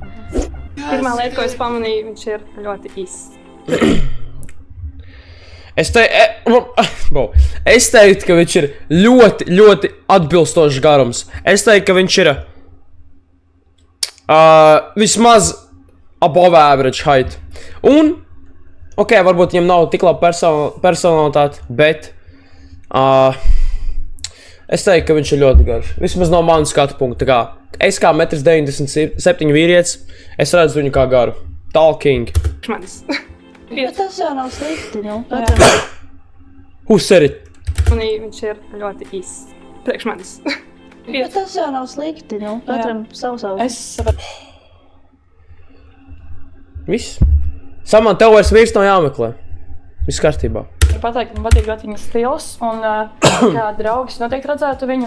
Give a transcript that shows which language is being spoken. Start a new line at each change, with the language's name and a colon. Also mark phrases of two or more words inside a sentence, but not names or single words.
Latvian: Pirmā lieta, ko es pamanīju, viņš ir ļoti īss. Es teiktu, ka viņš ir ļoti, ļoti atbilstošs garums. Es teiktu, ka viņš ir vismaz
English: above average height.
Latvian: Un, varbūt viņam nav tik laba personalitāte, bet es teiktu, ka viņš ir ļoti garš. Vismaz no manas skatu punkta. Es kā 1,97 m vīrietis, es redzu viņu kā garu. Talking. Bet tas jau nav slikti,
English: Who said it?
Latvian: Viņš ir ļoti īss. Priekš manis. Bet tas jau nav slikti, katram savu. Viss. Saman, tev vairs vīrs nav jāmeklē. Viss kārtībā. Ir pateikt, man patīk ļoti viņa stils, un kā draugs noteikti redzētu viņu.